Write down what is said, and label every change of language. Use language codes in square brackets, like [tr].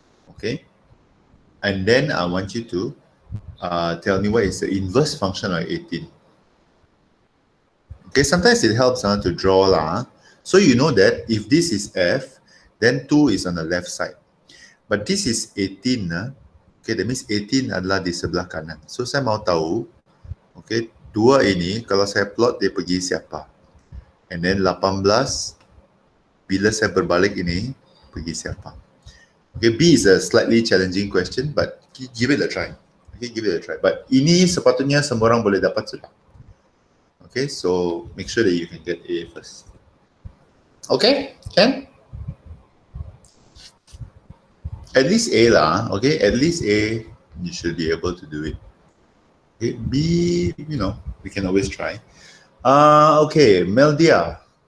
[en] Okay, and then I want you to tell me what is the inverse function of 18. Okay, sometimes it helps to draw. So you know that if this is f, then 2 is on the left side. But this is 18. Okay, that means [ms] 18 adalah di sebelah kanan. So saya mau tahu, okay, 2 ini kalau saya plot dia pergi siapa? [en] And then [ms] 18, bila saya berbalik ini, pergi siapa? [en] Okay, B is a slightly challenging question, but give it a try. Okay, give it a try. [ms] But ini sepatutnya semua orang boleh dapat sudah. [en] Okay, so make sure that you can get A first. Okay, can? At least A lah, okay? At least A, you should be able to do it. Okay, B, you know, we can always try. Okay, Meldia.